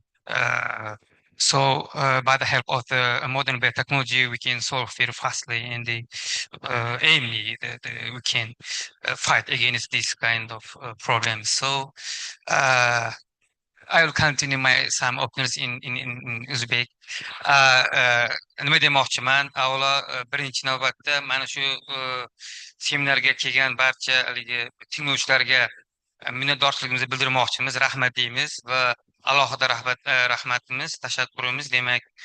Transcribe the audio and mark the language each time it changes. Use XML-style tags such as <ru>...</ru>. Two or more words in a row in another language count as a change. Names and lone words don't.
<en>So by the help of the modern biotechnology, we can solve very fastly and aimly we can fight against this kind of problems. So I will continue my some opinions in Uzbek.</en> <uz>Nima demoqchiman? Avvalo, birinchi navbatda mana shu seminarga kelgan barcha haligi tinglovchilarga minnatdorchiligimizni bildirmoqchimiz, rahmat deymiz va alohida rahmatimiz, tashakkurimiz demak</uz>